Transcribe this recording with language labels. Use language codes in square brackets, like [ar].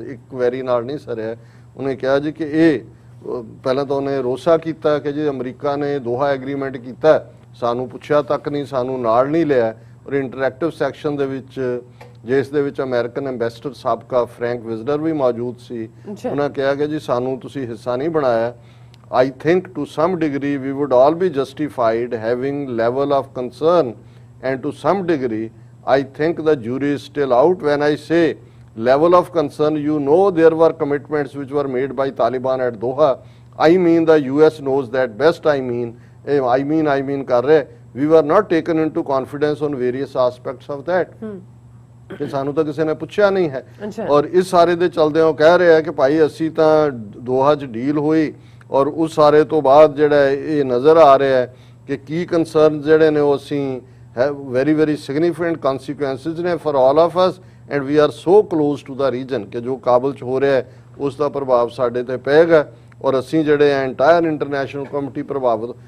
[pa] ਇੱਕ ਵੈਰੀ ਨਾਲ ਨਹੀਂ ਸਰਿਆ, ਉਹਨੇ ਕਿਹਾ ਜੀ ਕਿ ਇਹ ਪਹਿਲਾਂ ਤਾਂ ਉਹਨੇ ਰੋਸਾ ਕੀਤਾ ਕਿ ਜੀ ਅਮਰੀਕਾ ਨੇ ਦੋਹਾ ਐਗਰੀਮੈਂਟ ਕੀਤਾ, ਸਾਨੂੰ ਪੁੱਛਿਆ ਤੱਕ ਨਹੀਂ, ਸਾਨੂੰ ਨਾਲ ਨਹੀਂ ਲਿਆ। ਔਰ ਇੰਟਰੈਕਟਿਵ ਸੈਕਸ਼ਨ ਦੇ ਵਿੱਚ ਜਿਸ ਦੇ ਵਿੱਚ ਅਮਰੀਕਨ ਐਂਬੈਸਡਰ ਸਾਬਕਾ ਫਰੈਂਕ ਵਿਜ਼ਡਰ ਵੀ ਮੌਜੂਦ ਸੀ, ਉਹਨਾਂ ਕਿਹਾ ਕਿ ਜੀ ਸਾਨੂੰ ਤੁਸੀਂ ਹਿੱਸਾ ਨਹੀਂ ਬਣਾਇਆ। [en] I think to some degree we would all be justified having level of concern, and to some degree I think the jury is still out. When I say level of concern, you know there were commitments which were made by Taliban at Doha. I mean the US knows that best. I mean [hi] kar rahe, [en] we were not taken into confidence on various aspects of that. [pa] ਕਿ ਸਾਨੂੰ ਤਾਂ ਕਿਸੇ ਨੇ ਪੁੱਛਿਆ ਨਹੀਂ ਹੈ। ਔਰ ਇਸ ਸਾਰੇ ਦੇ ਚਲਦੇ ਉਹ ਕਹਿ ਰਹੇ ਆ ਕਿ ਭਾਈ ਅਸੀਂ ਤਾਂ ਦੋਹਾ 'ਚ ਡੀਲ ਹੋਈ ਔਰ ਉਸ ਸਾਰੇ ਤੋਂ ਬਾਅਦ ਜਿਹੜਾ ਇਹ ਨਜ਼ਰ ਆ ਰਿਹਾ ਹੈ ਕਿ ਕੀ ਕੰਸਰਨ ਜਿਹੜੇ ਨੇ ਉਹ ਅਸੀਂ [en] very very significant consequences ਨੇ for all of us and we are so close to the reason [pa] ਕਿ ਜੋ ਕਾਬਲ 'ਚ ਹੋ ਰਿਹਾ ਹੈ ਉਸ ਦਾ ਪ੍ਰਭਾਵ ਸਾਡੇ ਤੇ ਪਏਗਾ ਔਰ ਅਸੀਂ ਜਿਹੜੇ ਐਂਟਾਇਰ ਇੰਟਰਨੈਸ਼ਨਲ ਕਮੇਟੀ ਪ੍ਰਭਾਵਿਤ।